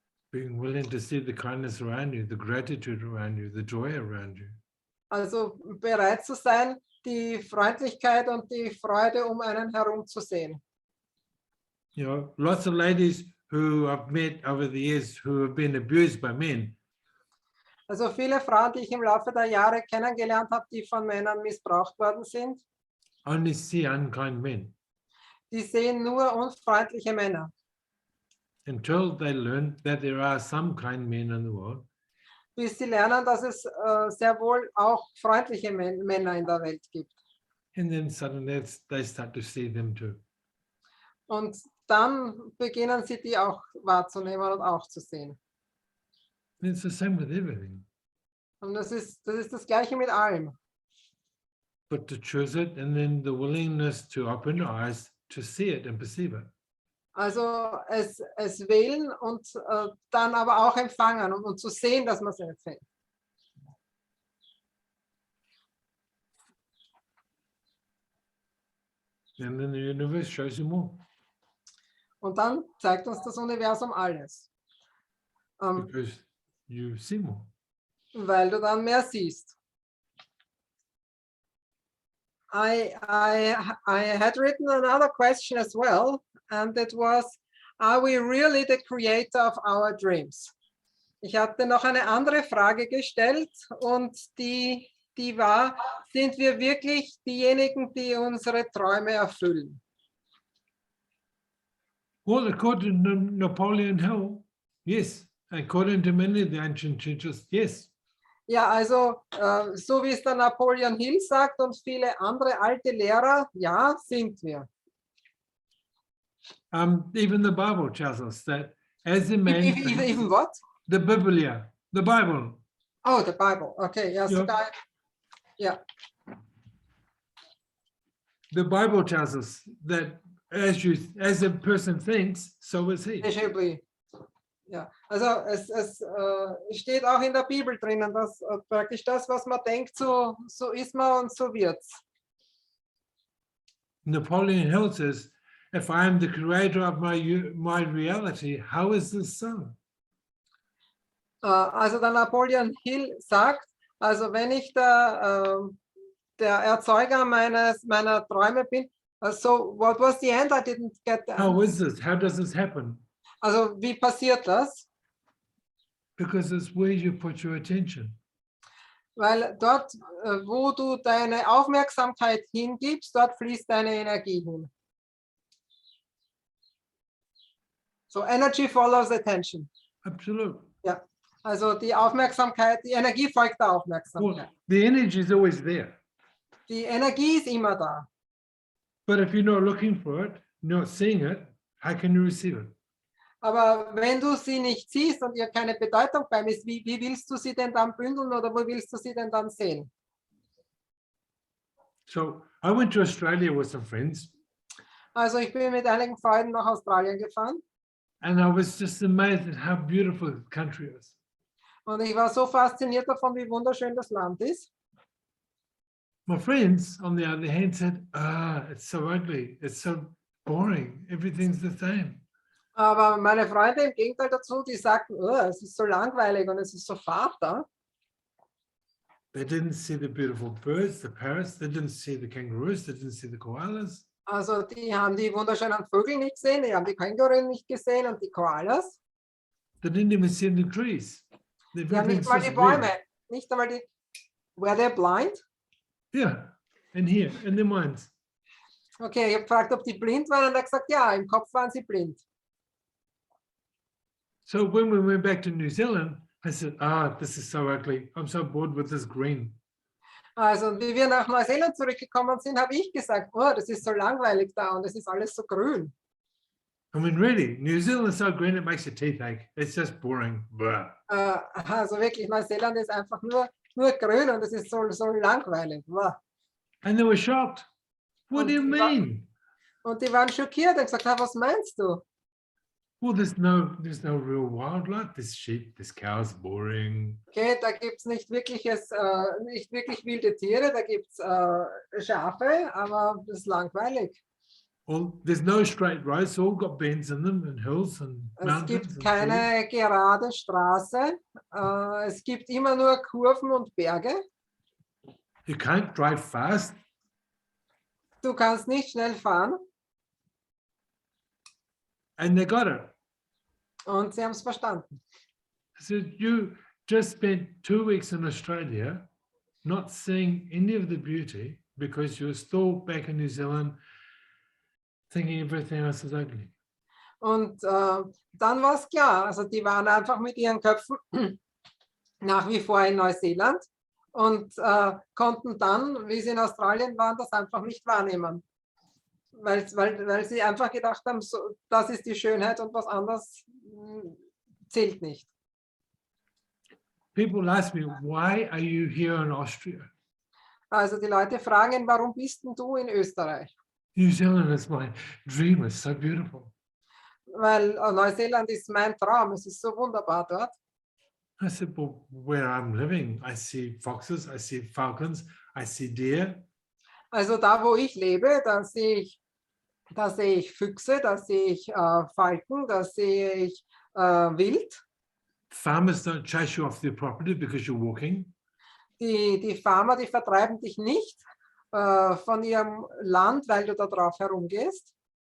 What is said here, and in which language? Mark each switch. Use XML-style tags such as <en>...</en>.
<en>Being willing to see the kindness around you, the gratitude around you, the joy around you.</en> <de>Also bereit zu sein, die Freundlichkeit und die Freude um einen herum zu sehen.</de> <en>You know, lots of ladies who I've met over the years who have been abused by men,</en> <de>Also viele Frauen, die ich im Laufe der Jahre kennengelernt habe, die von Männern missbraucht worden sind,</de> <en>only see unkind men</en> <de>die sehen nur unfreundliche Männer.</de> <en>until they learn that there are some kind men in the world.</en> <de>Bis sie lernen, dass es sehr wohl auch freundliche Männer in der Welt gibt.</de> <en>And then suddenly they start to see them too.</en> <de>Und dann beginnen sie die auch wahrzunehmen und auch zu sehen.</de> <en>And it's the same with everything.</en> <de>Und das ist das Gleiche mit allem.</de> <en>But to choose it and then the willingness to open your eyes to see it and perceive it.</en> <de>Also es wählen und dann aber auch empfangen und zu sehen, dass man es empfängt.</de> <en>And then the universe shows you more.</en> <de>Und dann zeigt uns das Universum alles.</de> <en>Because you see more.</en> <de>Weil du dann mehr siehst.</de> <en>I had written another question as well, and it was, are we really the creator of our dreams?</en> <de>Ich hatte noch eine andere Frage gestellt und die war, sind wir wirklich diejenigen, die unsere Träume erfüllen?</de> <en>Well, according to Napoleon Hill, yes. According to many of the ancient teachers, yes.</en> <de>Ja, also so wie es der Napoleon Hill sagt und viele andere alte Lehrer, ja, sind wir.</de> <en>Even the Bible tells us that as a man, Even what? the Biblia, the Bible. Oh, the Bible. Okay,</en> <de>ja, sogar. Ja.</de> <en>The Bible tells us that as a person thinks, so is he.</en> <de>Ja, also es steht auch in der Bibel drinnen, dass praktisch das, was man denkt, so ist man und so wird's.</de> <en>Napoleon Hill says, if I am the creator of my reality, how is this so?</en> <de>Also der Napoleon Hill sagt, also wenn ich der Erzeuger meiner Träume bin,</de> <en>so what was the end? I didn't get that. How is this? How does this happen?</en> <de>Also wie passiert das?</de> <en>Because it's where you put your attention.</en> <de>Weil dort, wo du deine Aufmerksamkeit hingibst, dort fließt deine Energie hin.</de> <en>So energy follows attention. Absolutely.</en> <de>Ja, also die Aufmerksamkeit, die Energie folgt der</de> <en>Well,</en> <de>Aufmerksamkeit.</de> <en>the energy is always there.</en> <de>Die Energie ist immer da.</de> <en>But if you're not looking for it, not seeing it, how can you receive it?</en> <de>Aber wenn du sie nicht siehst und ihr keine Bedeutung beim ist, wie willst du sie denn dann bündeln oder wo willst du sie denn dann sehen?</de> <en>So I went to Australia with some friends,</en> <de>Also ich bin mit einigen Freunden nach Australien gefahren</de> <en>and I was just amazed at how beautiful the country is.</en> <de>und ich war so fasziniert davon, wie wunderschön das Land ist.</de> <en>My friends, on the other hand, said, it's so ugly, it's so boring, everything's the same.</en> <de>Aber meine Freunde im Gegenteil dazu, die sagten, oh, es ist so langweilig und es ist so fad da.</de> <en>They didn't see the beautiful birds, the parrots, they didn't see the kangaroos, they didn't see the koalas.</en> <de>Also die haben die wunderschönen Vögel nicht gesehen, die haben die Känguruen nicht gesehen und die Koalas.</de> <en>They didn't even see the trees.</en> <de>Die haben nicht</de> <en>Everything's</en> <de>mal die</de> <en>just</en> <de>Bäume,</de> <en>green.</en> <de>nicht einmal die,</de> <en>were they blind? Yeah, and here, in their minds.</en> <de>Okay, ich habe gefragt, ob die blind waren und er hat gesagt, ja, im Kopf waren sie blind.</de> <en>So when we went back to New Zealand, I said, this is so ugly. I'm so bored with this green.</en> <de>Also wie wir nach Neuseeland zurückgekommen sind, habe ich gesagt, oh, das ist so langweilig da und es ist alles so grün.</de> <en>I mean, really, New Zealand is so green, it makes your teeth ache. It's just boring. Blah.</en> <de>Also wirklich, Neuseeland ist einfach nur grün und es ist so langweilig.</de> <en>And they were shocked. What do you mean?</en> <de>Und die waren schockiert und gesagt, was meinst du?</de> <en>Well, there's no real wildlife. There's sheep, there's cows, boring.</en> <de>Okay, da gibt es nicht wirklich wilde Tiere, da gibt es Schafe, aber das ist langweilig.</de> <en>Well, there's no straight roads. All got bends in them and hills and</en> <de>Es</de> <en>mountains.</en> <de>gibt</de> <en>And trees.</en> <de>keine gerade Straße, es gibt immer nur Kurven und Berge.</de> <en>You can't drive fast.</en> <de>Du kannst nicht schnell fahren</de> <en>And they got it.</en> <de>und sie haben es verstanden.</de> <en>So you just spent 2 weeks in Australia not seeing any of the beauty because you're still back in New Zealand thinking everything else is ugly.</en> <de>Und dann war es klar, also die waren einfach mit ihren Köpfen nach wie vor in Neuseeland und konnten dann, wie sie in Australien waren, das einfach nicht wahrnehmen. Weil sie einfach gedacht haben, so, das ist die Schönheit und was anderes zählt nicht.</de> <en>People ask me, why are you here in Austria?</en> <de>Also die Leute fragen, warum bist denn du in Österreich?</de> <en>New Zealand is my dream. It's so beautiful.</en> <de>Weil Neuseeland ist mein Traum, es ist so wunderbar dort.</de> <en>I said, well, where I'm living, I see foxes, I see falcons, I see deer.</en> <de>Also da, wo ich lebe, da sehe ich Füchse, da sehe ich Falken, da sehe ich Wild.</de> <en>Farmers don't chase you off their property because you're walking.</en> <de>Die Farmer, die vertreiben dich nicht von ihrem Land, weil du da drauf herumgehst.</de>